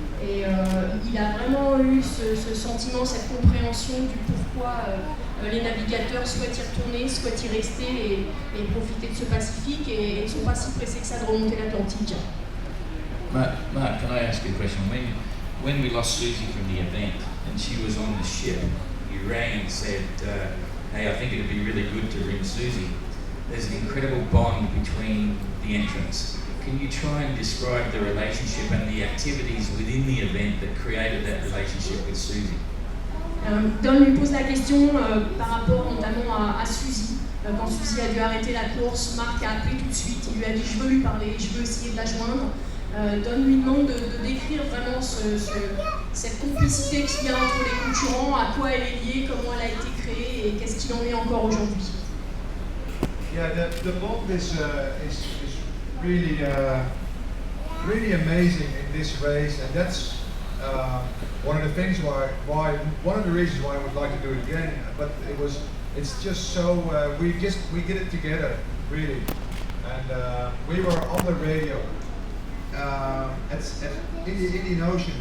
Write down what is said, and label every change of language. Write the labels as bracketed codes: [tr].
[fr] Et il a vraiment eu ce sentiment, cette compréhension du pourquoi les navigateurs souhaitent y retourner, souhaitent y rester et profiter de ce Pacifique et ne sont pas si pressés que ça de remonter l'Atlantique. [en] Mark, can I ask you a question? When we lost Susie from the event and she was on the ship, you rang and said, hey, I think it'd be really good to bring Susie. There's an incredible bond between the entrants. Can you try and describe the relationship and the activities within the event that created that relationship with Susie? [fr] Don lui pose la question par rapport notamment à Suzy. Quand Suzy a dû arrêter la course, Marc a appelé tout de suite, il lui a dit je veux lui parler, je veux essayer de la joindre. Don lui demande de décrire vraiment cette complicité qu'il y a entre les concurrents, à quoi elle est liée, comment elle a été créée et qu'est-ce qu'il en est encore aujourd'hui. [en] Yeah, the bond is really, really amazing in this race, and that's one of the things one of the reasons why I would like to do it again. But it's just so we did it together, really, and we were on the radio at the Indian Ocean.